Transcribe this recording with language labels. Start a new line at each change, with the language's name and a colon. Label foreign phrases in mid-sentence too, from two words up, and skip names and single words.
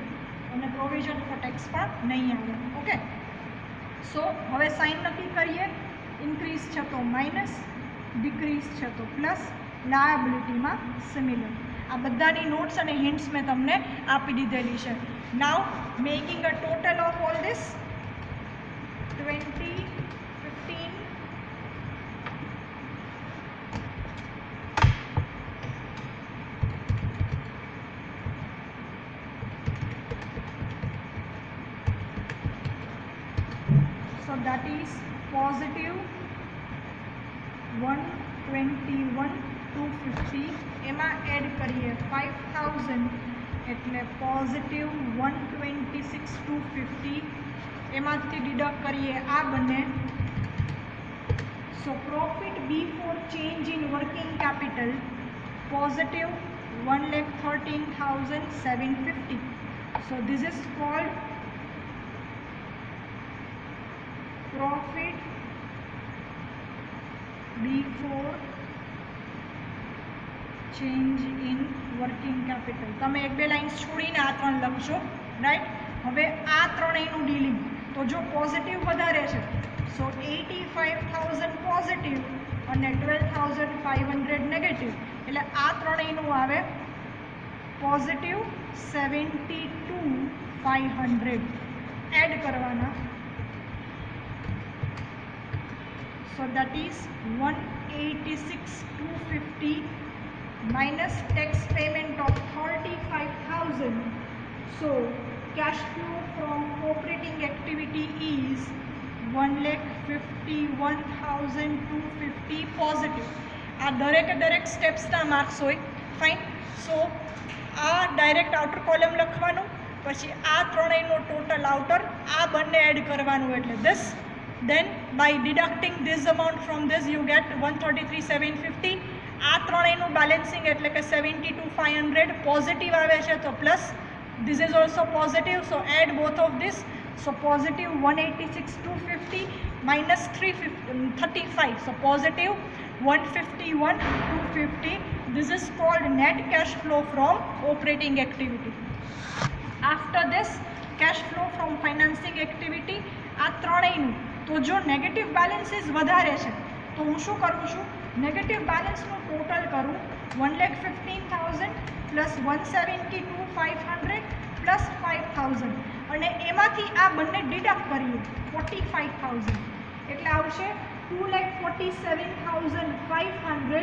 Gujarati: અને
English: provision for tax
Gujarati: પણ નહીં આવે.
English: okay, so
Gujarati: હવે સાઇન નક્કી કરીએ. ઇન્ક્રીઝ છે તો માઇનસ, ડિક્રીઝ છે તો પ્લસ, લાયબિલિટીમાં સિમિલર. આ બધાની નોટ્સ અને હિન્ટ્સ મેં તમને આપી દીધેલી છે.
English: now making a total of all this 20, 15, so that is positive 121,250.
Gujarati: એમાં એડ કરીએ 5,000 એટલે પોઝિટિવ 126,250. એમાંથી ડિડક્ટ કરીએ આ બંને,
English: so profit before change in working capital positive 1,13,750. so this is called profit before change in working capital.
Gujarati: તમે એક બે લાઇન્સ છોડીને આ ત્રણ લખશો, રાઈટ. હવે આ ત્રણેયનું ડીલિંગ, તો જો પોઝિટિવ વધારે છે સો 85,000 પોઝિટિવ અને 12,500 નેગેટિવ, એટલે આ ત્રણેયનું આવે પોઝિટિવ 72,500. એડ કરવાના,
English: so that is 186,250 minus tax payment of 35,000. So cash flow from operating activity is 1,51,250 positive.
Gujarati: આ દરેક સ્ટેપ્સના માર્ક્સ હોય, ફાઇન. સો આ
English: direct outer column
Gujarati: લખવાનું, પછી આ ત્રણેયનો
English: total outer,
Gujarati: આ બંને એડ કરવાનું, એટલે this.
English: Then by deducting this amount from this you get 133,750.
Gujarati: આ ત્રણેયનું બેલેન્સિંગ એટલે કે 72,500 પોઝિટિવ આવે છે, તો પ્લસ
English: this is also positive, so add both of this. So positive 186,250 minus 35, so positive 151,250. This is called net cash flow from operating activity. After this, cash flow from financing activity.
Gujarati: આ ત્રણેયનું, તો જો નેગેટિવ બેલેન્સીસ વધારે છે તો હું શું કરું છું, નેગેટિવ બેલેન્સનું ટોટલ કરું 1,15,000 પ્લસ 172,500 પ્લસ 5,000, અને એમાંથી આ બંને ડિડક્ટ કરીએ 45,000, એટલે આવશે 2,47,500.